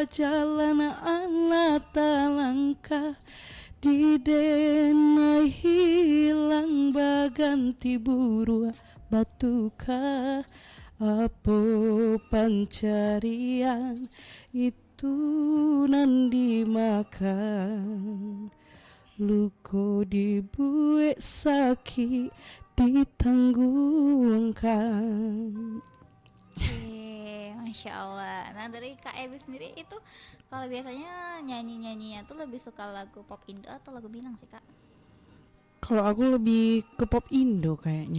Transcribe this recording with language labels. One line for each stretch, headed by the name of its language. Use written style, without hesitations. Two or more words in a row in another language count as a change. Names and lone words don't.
Minangkabau: jalan ala talangkah di denai hilang baganti buru batukah apa pencarian itu nandi makan luko dibuat sakit ditangguhkan.
Arabic: ما شاء الله.
Indonesian: Nah dari Kak Ebi sendiri itu kalau biasanya nyanyinya tuh lebih suka lagu pop Indo atau lagu Minang sih Kak? Kalau aku lebih ke pop Indo kayaknya